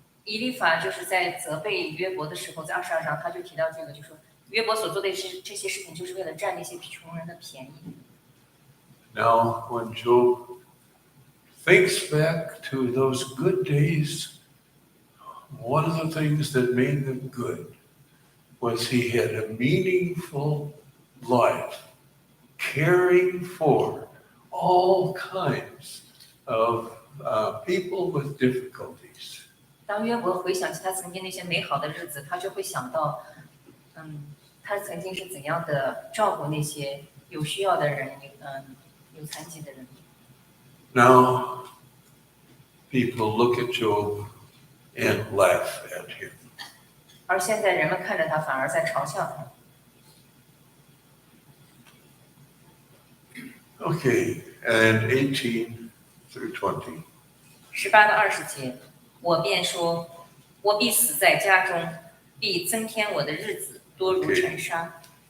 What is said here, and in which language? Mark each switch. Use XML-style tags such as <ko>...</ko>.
<zh>以利法就是在责备约伯的时候，在22章他就提到这个，就说约伯所做的这些事情，就是为了占那些穷人的便宜。</zh> <en>Now, when Job thinks back to those good days, one of the things that made them good was he had a meaningful life, caring for all kinds of people with difficulties.</en> <zh>当约伯回想起他曾经那些美好的日子，他就会想到，他曾经是怎样的照顾那些有需要的人，有残疾的人。</zh> <en>Now, people look at Job and laugh at him.</en> <zh>而现在人们看着他，反而在嘲笑他。</zh> <en>Okay, and 18 through 20.</en> <zh>18到20节，我便说，我必死在家中，必增添我的日子多如尘沙。</zh>